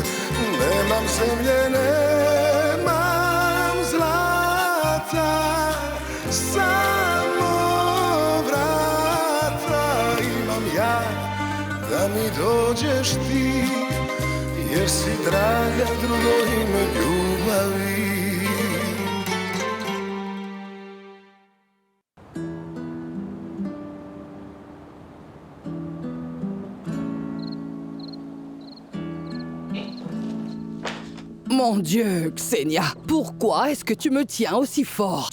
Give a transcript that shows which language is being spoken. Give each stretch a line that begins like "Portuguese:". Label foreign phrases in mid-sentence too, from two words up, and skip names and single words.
Croatian: Nemam zemlje, nemam zlata, samo vrata imam ja, da mi dođeš ti, jer si draga drugo ime ljubavi.
French: Mon Dieu, Xenia, pourquoi est-ce que tu me tiens aussi fort?